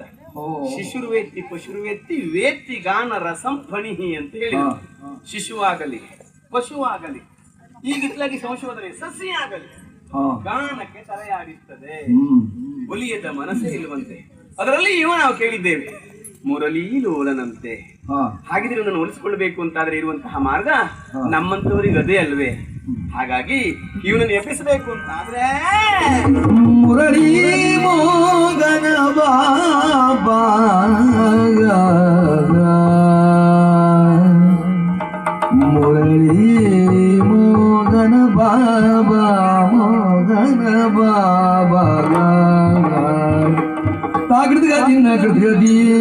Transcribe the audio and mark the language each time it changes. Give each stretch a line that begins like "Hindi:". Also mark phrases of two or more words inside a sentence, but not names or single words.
Sanskrit: ಶಿಶುರ್ವೇತ್ತಿ ಪಶುರ್ವೇತ್ತಿ ವೇತ್ತಿ ಗಾನ ರಸಂ ಫಣಿಹಿ
Kannada: ಅಂತ ಹೇಳಿ, ಶಿಶುವಾಗಲಿ ಪಶುವಾಗಲಿ, ಈಗಿತ್ಲಾಗಿ ಸಂಶೋಧನೆ ಸಸಿ ಆಗಲಿ ಗಾನಕ್ಕೆ ತಲೆಯಾಡಿಸ್ತದೆ, ಒಲಿಯದ ಮನಸ್ಸೇ ಇಲ್ಲವಂತೆ. ಅದರಲ್ಲಿ ಇವ ನಾವು ಕೇಳಿದ್ದೇವೆ, ಮುರಳಿ ಲೋಲನಂತೆ. ಹಾಗಿದ್ರೆ ಇವನನ್ನು ಒಲಿಸಿಕೊಳ್ಬೇಕು ಅಂತಾದ್ರೆ ಇರುವಂತಹ ಮಾರ್ಗ ನಮ್ಮಂತವರಿಗೆ ಅದೇ ಅಲ್ವೇ? ಹಾಗಾಗಿ ಇವನನ್ನು ಎಬ್ಬಿಸಬೇಕು ಅಂತಾದ್ರೆ ಮುರಳಿ ಮೋಗನ ಬಾಬಾ ಮುರಳಿ ಮೋಗನ ಬಾಬಾ ಮೋಗನ ಬಾಬಾ ತಾಗಡ್ದ ದಿನ ಕೃತಿ